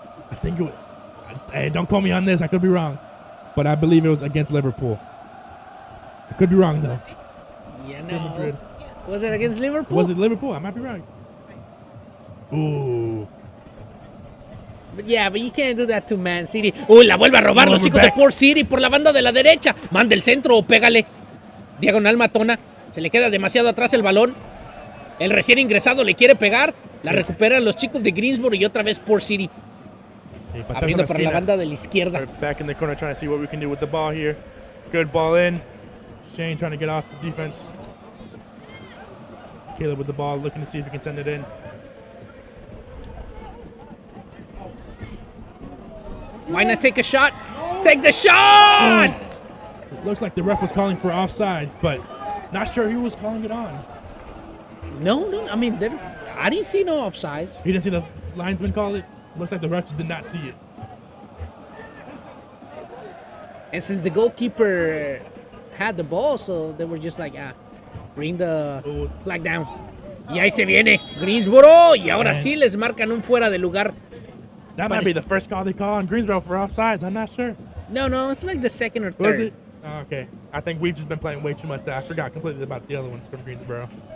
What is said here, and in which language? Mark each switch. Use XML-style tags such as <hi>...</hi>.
<en>I think it was, hey, don't quote me on this. I could be wrong. But I believe it was against Liverpool. I could be wrong, though. Yeah, no. Was it against Liverpool? Was it Liverpool? I might be wrong. Ooh. But you can't do that to Man City.</en> <es>Uy, la vuelve a robar los chicos de Port City por la banda de la derecha. Manda el centro o pégale. Diagonal matona. Se le queda demasiado atrás el balón. El recién ingresado le quiere pegar. La recuperan los chicos de Greensboro y otra vez Port City. Abriendo para la banda de la izquierda.</es> <en>Back in the corner trying to see what we can do with the ball here. Good ball in. Shane trying to get off the defense. Caleb with the ball, looking to see if he can send it in. Why not take a shot? Take the shot! It looks like the ref was calling for offsides, but not sure who was calling it on. No. I mean, I didn't see no offsides. You didn't see the linesman call it? Looks like the ref just did not see it. And since the goalkeeper had the ball, so they were just like, bring the flag down.</en> <es>Y ahí se viene Greensboro. Y ahora sí les marcan un fuera de lugar.</es> <en>That might be the first call they call on Greensboro for offsides. I'm not sure. No, it's like the second or third. Was it? Oh, okay. I think we've just been playing way too much that I forgot completely about the other ones from Greensboro.</en>